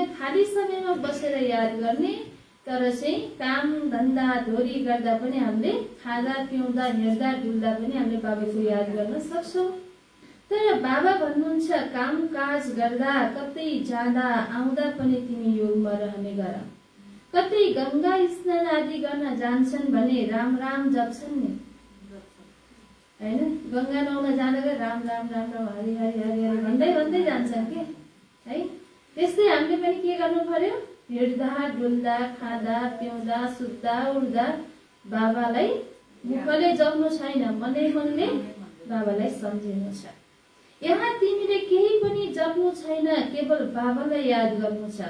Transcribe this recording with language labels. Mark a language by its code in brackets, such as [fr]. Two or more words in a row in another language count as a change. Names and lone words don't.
[ne] खाली समयमा बसेर याद गर्ने, तर चाहिँ काम धन्दा धोरी गर्दा पनि हामीले खाँदा पिउँदा हिँड्दा डुल्दा पनि हामीले बाबाको याद गर्न सक्छौँ। तर बाबा भन्नुहुन्छ काम काज गर्दा कतै जाँदा आउँदा पनि तिमी योगमा रहने गर। कतै गंगा स्नान आदि गर्न जान्छन् भने राम राम जप्छन् नि, हैन? गंगा नुहाउन जाँदा राम राम राम राम हरि हरि हरि हरि भन्दै भन्दै जान्छन् के, है? त्यस्तै हामीले पनि के गर्नु पर्यो? हिँड्दा डुल्दा खाँदा पिउँदा सुत्दा उड्दा बाबालाई मुखले जप्नु छैन, मनै मनले बाबालाई सम्झिनु छ। यहाँ तिमीले केही पनि जप्नु छैन, केवल बाबालाई याद गर्नु छ।